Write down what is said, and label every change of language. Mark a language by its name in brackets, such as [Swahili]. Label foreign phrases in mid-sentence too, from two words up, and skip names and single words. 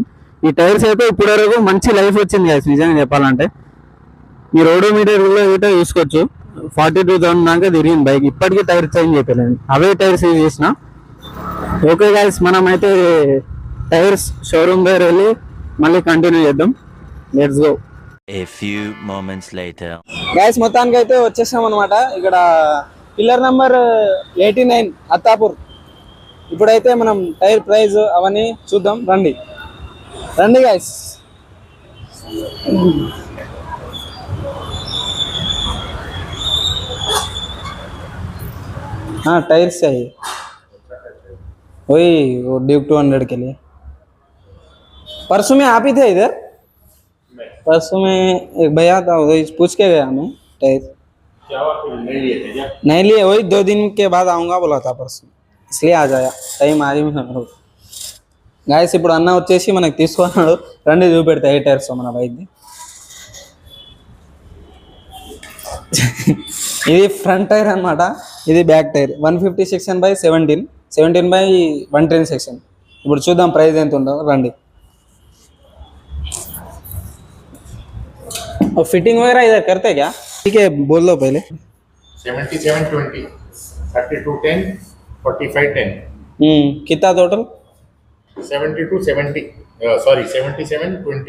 [Telugu] ఈ టైర్స్ అయితే ఇప్పటి వరకు మంచి లైఫ్ వచ్చింది గైస్, నిజంగా చెప్పాలంటే. ఈ రోడ్డు మీటర్లో అయితే చూసుకోవచ్చు, 42,000 దాకా తిరిగింది బైక్. ఇప్పటికీ [English] tyre change [Telugu] చేయలేదు, అవే [English] tyres use [Telugu] చేసిన. [English] okay guys, [Telugu] మనం అయితే [English] tyres showroom [Telugu] దగ్గర వెళ్ళి మళ్ళీ కంటిన్యూ చేద్దాం. [English] Let's go. A few moments later. [Telugu] గైస్, మొత్తానికి అయితే వచ్చేసాం అనమాట. ఇక్కడ [English] pillar number [Telugu] 89 అత్తాపూర్. ఇప్పుడైతే మనం [English] tyre price [Telugu] అవన్నీ చూద్దాం. రండి రండి గైస్. [Hindi] हाँ टायर्स चाहिए, वही वो ड्यूक 200 के लिए. परसों में आप ही थे इधर? परसों में एक भैया था, वही पूछ के गया मैं टायर. नहीं लिए, वही 2 दिन के बाद आऊँगा बोला था परसों, इसलिए आ जाया. [Telugu] టైం ఆది గాయస్. ఇప్పుడు అన్న వచ్చేసి మనకు తీసుకున్నాడు. రండి చూపెడతా ఏ టైర్స్ మన బైక్ది. ఇది [English] front tyre [Telugu] అనమాట, ఇది [English] back tyre. [Telugu] 150 సెక్షన్ బై 17/110 సెక్షన్. ఇప్పుడు చూద్దాం ప్రైస్ ఎంత ఉందో. రండి. [Hindi] और फिटिंग वगैरह इधर करते क्या? ठीक है, बोल दो पहले. 77/20, 32/10, 45/10. कितना टोटल? 70/70, सॉरी 77/20